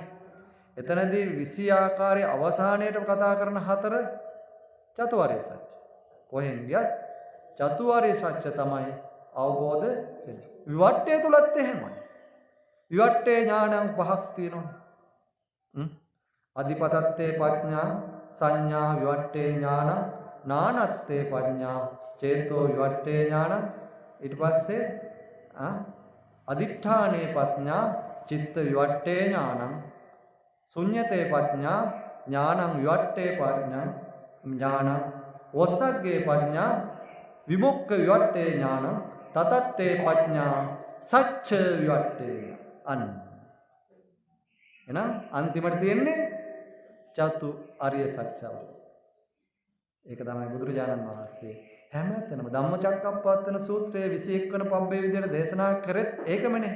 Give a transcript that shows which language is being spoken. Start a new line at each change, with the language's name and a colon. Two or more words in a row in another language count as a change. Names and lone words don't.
Sinhala: එතනදී 20 ආකාරයේ අවසානයේට කතා කරන හතර චතුරාර්ය සත්‍ය. කොහෙන් ගියත් චතුරාර්ය සත්‍ය තමයි අවබෝධ වෙන්නේ. විවට්ටය තුලත් එහෙමයි.
Pali: විවට්ටේ ඥානං
Sinhala: පහක් තියෙනවා.
Pali: අධිපතත්තේ පඥා සංඥා විවට්ටේ ඥානං නානත්තේ පඥා චේතෝ විවට්ටේ ඥානං
Sinhala: ඊට පස්සේ
Pali: අදිඨානේ පඥා චිත්ත විවට්ටේ ඥානං ශුඤ්ඤතේ පඥා ඥානං විවට්ටේ ඥානං වස්සග්ගේ පඥා විමුක්ඛ විවට්ටේ ඥානං තතට්ඨේ පඥා සච්ච විවට්ටේ අන්න.
Sinhala: එහෙනම් අන්තිමට තියෙන්නේ චතු අරිය සත්‍යව. ඒක තමයි බුදුරජාණන් වහන්සේ හැමතැනම ධම්මචක්කප්පවත්තන සූත්‍රයේ 21 වන පබ්බේ විදිහට දේශනා කරෙත් ඒකමනේ.